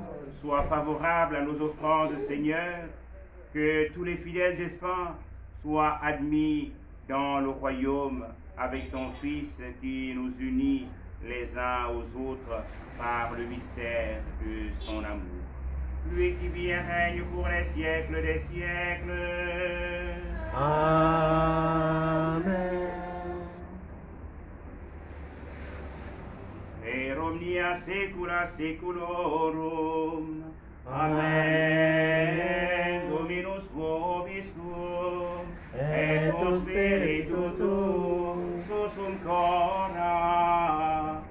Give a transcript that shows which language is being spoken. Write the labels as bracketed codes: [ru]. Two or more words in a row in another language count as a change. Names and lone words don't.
[fr] Sois favorable à nos offrandes, Seigneur, que tous les fidèles défunts soient admis dans le royaume avec ton Fils qui nous unit les uns aux autres par le mystère de son amour. Lui qui vit et règne pour les siècles des siècles. Amen. [la] Et omnia saecula saeculorum. Amen. Dominus vobiscum, et spiritu tuum, susum cora.